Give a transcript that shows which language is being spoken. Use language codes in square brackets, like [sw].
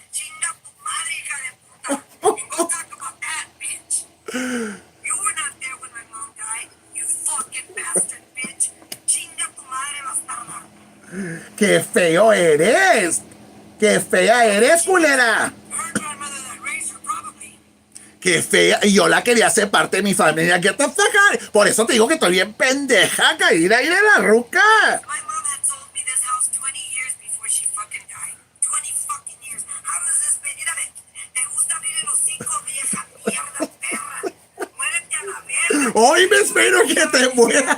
[es] Chinga tu madre, hija de puta. [en] And go talk about that, bitch. You were not there when my mom died, you fucking bastard bitch. [es] Chinga tu madre, bastarda. ¡Qué feo eres! ¡Qué fea eres, culera! [en] Her grandmother that raised her, probably. [es] ¡Qué fea! Y yo la quería hacer parte de mi familia. [en] Get the fuck out. [es] Por eso te digo que estoy bien pendeja, caída ahí de la ruca. [en] My mom had sold me this house 20 years before she fucking died. 20 fucking years. How does this be? [es] Mírame, te gusta abrir el hocico, vieja mierda, perra. Muérete a la verga. ¡Hoy me espero que te mueras!